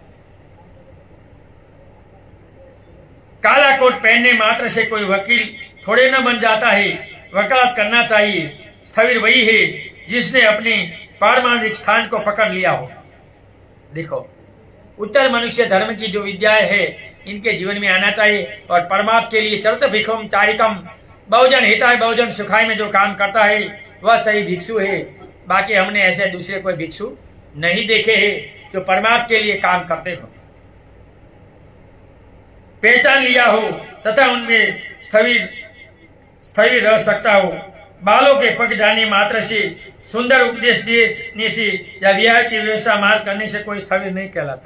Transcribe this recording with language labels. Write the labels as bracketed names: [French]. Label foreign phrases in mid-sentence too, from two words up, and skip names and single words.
[Hindi] काला कोट पहनने मात्र से कोई वकील थोड़े न बन जाता है। वकालत करना चाहिए। स्थविर वही है जिसने अपने पारमाणिक स्थान को पकड़ लिया हो। देखो, उत्तर मनुष्य धर्म की जो विद्याएं है इनके जीवन में आना चाहिए। और परमात्मा के लिए [Pali] चरत भिक्षुम चारिकम, बहुजन हिताय बहुजन सुखाय [Hindi] में जो काम करता है वह सही भिक्षु है। बाकी हमने ऐसे दूसरे कोई भिक्षु नहीं देखे हैं जो परमात्मा के लिए काम करते हो, पहचान लिया हो तथा उनमें स्थविर रह सकता हो। बालों के पक जाने मात्र से, सुंदर उपदेश देने से या विहार की व्यवस्था मार करने से कोई स्थविर नहीं कहलाता।